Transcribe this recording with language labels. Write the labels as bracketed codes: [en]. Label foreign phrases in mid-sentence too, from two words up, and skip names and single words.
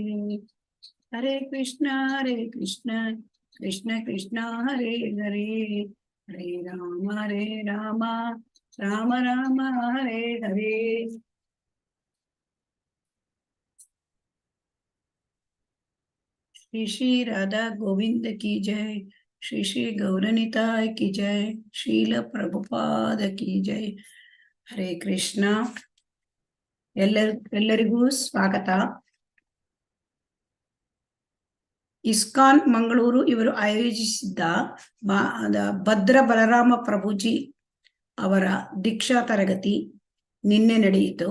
[sa] हरे कृष्ण कृष्ण कृष्ण हरे हरे हरे राम राम राम हरे हरे। [hi] श्री श्री राधा गोविंद की जय। श्री श्री गौरनिताय की जय। शील प्रभुपाद की जय। हरे कृष्ण। [kn] ಎಲ್ಲರಿಗೂ ಸ್ವಾಗತ. ಇಸ್ಕಾನ್ ಮಂಗಳೂರು ಇವರು ಆಯೋಜಿಸಿದ್ದ ಭದ್ರ ಬಲರಾಮ ಪ್ರಭುಜಿ ಅವರ ದೀಕ್ಷಾ ತರಗತಿ ನಿನ್ನೆ ನಡೆಯಿತು.